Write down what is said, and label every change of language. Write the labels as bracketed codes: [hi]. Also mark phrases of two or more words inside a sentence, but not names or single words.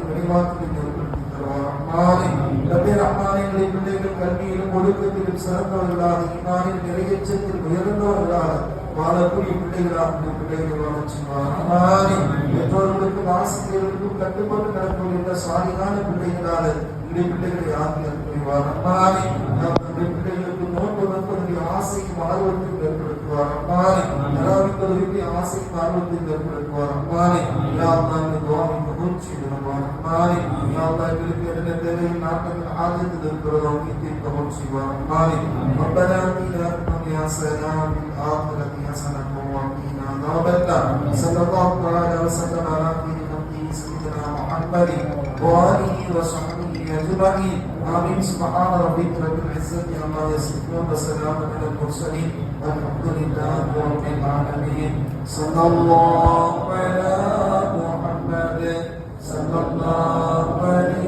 [ta] நினைவாற்றலையும் ஏற்படுத்தி தருவார் ரஹ்மானின் பிள்ளைகள் கல்வியிலும் ஒழுக்கத்திலும் சிறந்தவர்களாக ஈமானில் நிறைவேற்றத்தில் உயர்ந்தவர்களாக வாழக்கூடிய பிள்ளைகள் வாழச்சுவார் பெற்றோர்களுக்கும் ஆசிரியர்களுக்கும் கட்டுப்பட்டு நடக்கின்ற சாலிகான பிள்ளைகளாக பிள்ளைகளை ஆக்கியர் புரிவார் பிள்ளைகளுக்கு நோன்பு வைப்பதற்கு ஆசையும் ஆர்வத்தையும் ஏற்படுத்துவார் நராவிப்பதற்கு ஆசையும் ஆர்வத்தையும் ஏற்படுத்துவார் தேவையில் நாட்டங்கள் ஆதரித்து இருக்கிறதோ கபூல் செய்வார் [ar] صلى الله تعالى وسلم على سيدنا محمد وآله وصحبه أجمعين آمين سبحان ربك رب العزة عما يصفون وسلام على المرسلين والحمد لله رب العالمين صلى الله على محمد صلى الله عليه